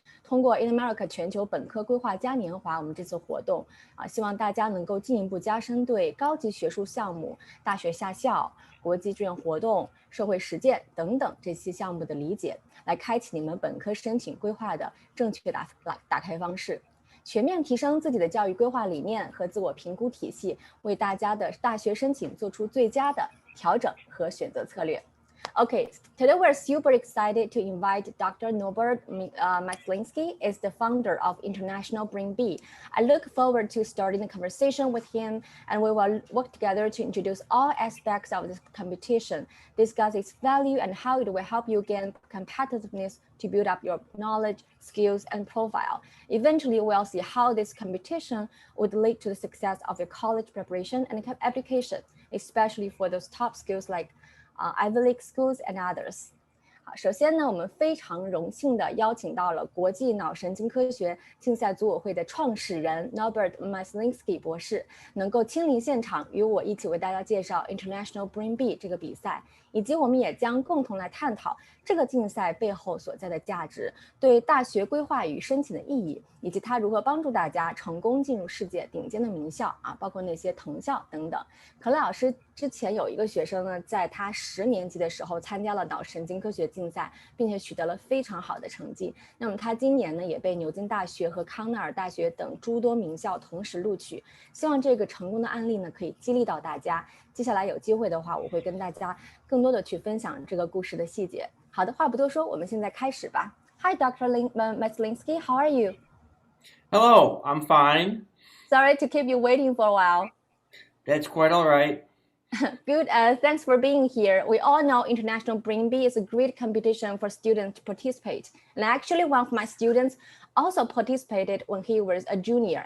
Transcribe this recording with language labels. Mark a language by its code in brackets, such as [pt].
[zh] 通过 In America 全球本科规划嘉年华，我们这次活动希望大家能够进一步加深对高级学术项目、大学下校、国际志愿活动、社会实践等等这些项目的理解，来开启你们本科申请规划的正确打开方式，全面提升自己的教育规划理念和自我评估体系，为大家的大学申请做出最佳的调整和选择策略。 [en] Okay, today we're super excited to invite Dr. Norbert Maslinsky, is the founder of International Brain Bee. I look forward to starting the conversation with him, and we will work together to introduce all aspects of this competition, discuss its value and how it will help you gain competitiveness to build up your knowledge, skills, and profile. Eventually, we'll see how this competition would lead to the success of your college preparation and application, especially for those top skills like Ivy League schools and others. [zh] 好，首先呢，我们非常荣幸的邀请到了国际脑神经科学竞赛组委会的创始人 Norbert Maslinsky 博士，能够亲临现场与我一起为大家介绍 International Brain Bee 这个比赛，以及我们也将共同来探讨这个竞赛背后所在的价值，对大学规划与申请的意义，以及它如何帮助大家成功进入世界顶尖的名校包括那些藤校等等。可乐老师之前有一个学生呢，在他10年级的时候参加了脑神经科学竞赛，并且取得了非常好的成绩。那么他今年呢，也被牛津大学和康奈尔大学等诸多名校同时录取。希望这个成功的案例呢，可以激励到大家。接下来有机会的话，我会跟大家更多的去分享这个故事的细节。好的，话不多说，我们现在开始吧。 [en] Hi, Dr. Maslinsky, how are you? Hello, I'm fine. Sorry to keep you waiting for a while. That's quite all right. Good. Thanks for being here. We all know International Brain Bee is a great competition for students to participate. And actually, one of my students also participated when he was a junior.